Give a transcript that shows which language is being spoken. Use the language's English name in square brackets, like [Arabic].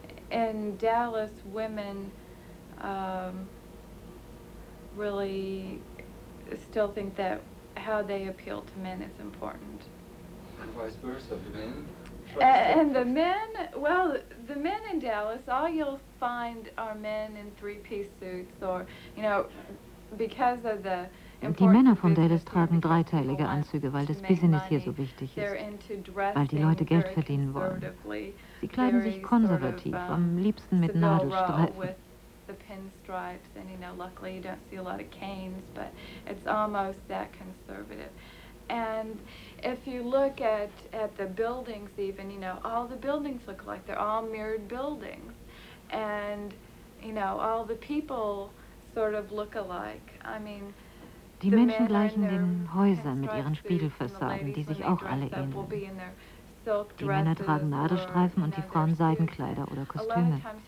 [German] In Dallas, women really still think that how they appeal to men is important. [English] And vice versa, the men? And the men, well, the men in Dallas, all you'll find are men in three-piece suits or, you know, because of the... [German] Die Männer von Dallas tragen dreiteilige Anzüge, weil das Business hier so wichtig ist, weil die Leute Geld verdienen wollen. Sie kleiden sich konservativ, am liebsten mit Nadelstreifen. [English] And, you know, luckily you don't see a lot of canes, but it's almost that conservative. And if you look at the buildings even, you know, all the buildings look like they're all mirrored buildings. And, you know, all the people sort of look alike. I mean, [German] die Menschen gleichen den Häusern mit ihren Spiegelfassaden, die sich auch alle ähneln. Die Männer tragen Nadelstreifen und die Frauen Seidenkleider oder Kostüme.